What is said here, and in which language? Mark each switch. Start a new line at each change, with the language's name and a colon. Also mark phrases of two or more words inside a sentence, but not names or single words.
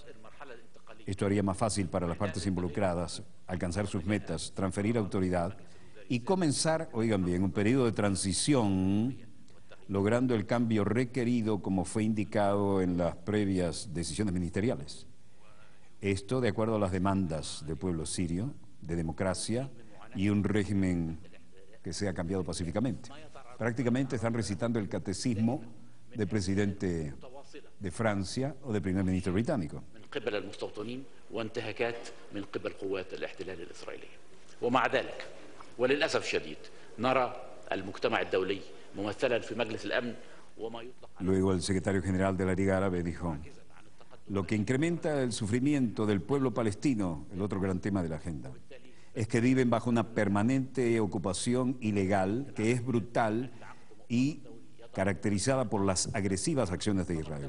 Spanish: Esto haría más fácil para las partes involucradas alcanzar sus metas, transferir autoridad y comenzar, oigan bien, un periodo de transición, logrando el cambio requerido como fue indicado en las previas decisiones ministeriales. Esto de acuerdo a las demandas del pueblo sirio, de democracia y un régimen que sea cambiado pacíficamente. Prácticamente están recitando el catecismo del presidente de Francia o del primer ministro británico.
Arabic: قبل المستوطنين وانتهاكات من قبل قوات الاحتلال الإسرائيلية. ومع ذلك وللأسف الشديد نرى المجتمع الدولي ممثلا في مجلس الأمن وما يطلق.
Spanish: Luego el secretario general de la Liga Árabe dijo: lo que incrementa el sufrimiento del pueblo palestino, el otro gran tema de la agenda, es que viven bajo una permanente ocupación ilegal que es brutal y caracterizada por las agresivas acciones de Israel.